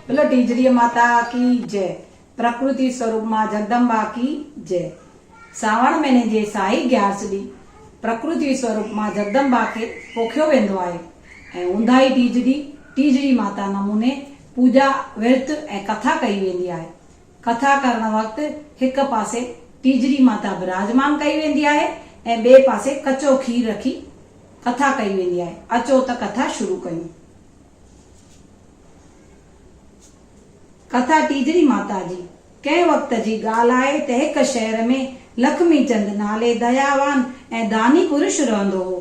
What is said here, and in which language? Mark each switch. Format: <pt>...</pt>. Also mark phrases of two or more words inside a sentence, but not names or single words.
<hi>टीजड़ी माता की जय। प्रकृति स्वरूप मां जगदंबा की जय।</hi> <sd>सावण महीने जे साई ग्यारस ॾींहुं प्रकृति स्वरूप मां जगदंबा खे पोखियो वेंदो आहे ऐं ऊंदाही टीजड़ी माता नमूने पूजा विर्त ऐं कथा कई वेंदी आहे। कथा करण वक़्तु हिक पासे टीजड़ी माता विराजमान कई वेंदी आहे ऐं ॿिए पासे कचो खीर रखी कथा कई वेंदी आहे। अचो त कथा शुरू कयूं। कथा टीजड़ी माता जी। कंहिं वक़्त जी ॻाल्हि आहे त हिक शहर में लक्ष्मी चंद नाले दयावान ऐं दानी पुरुष रहंदो हो।</sd>